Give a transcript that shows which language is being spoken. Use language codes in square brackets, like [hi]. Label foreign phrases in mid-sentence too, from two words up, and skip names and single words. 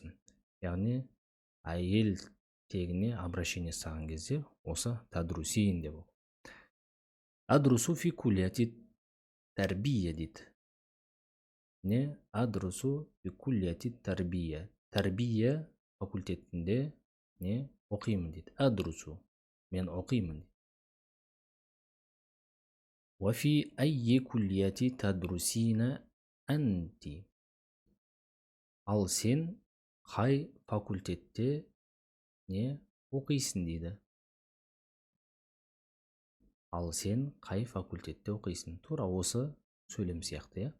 [kk] Яғни әйел тегіне обращение жасаған кезде осы тадрусин деп оқу. [ar] أدرس في كلية التربية дейді. Не أدرس في كلية التربية. [kk] Тәрбие факультетінде не оқимын дейді. Адрусу, мен оқимын. [ar] وفي أي كلية تدرسين أنت. [kk] Ал сен қай факультетте не оқисың дейді. Ал сен қай факультетте оқисың? Тура осы сөйлем сияқты, иә.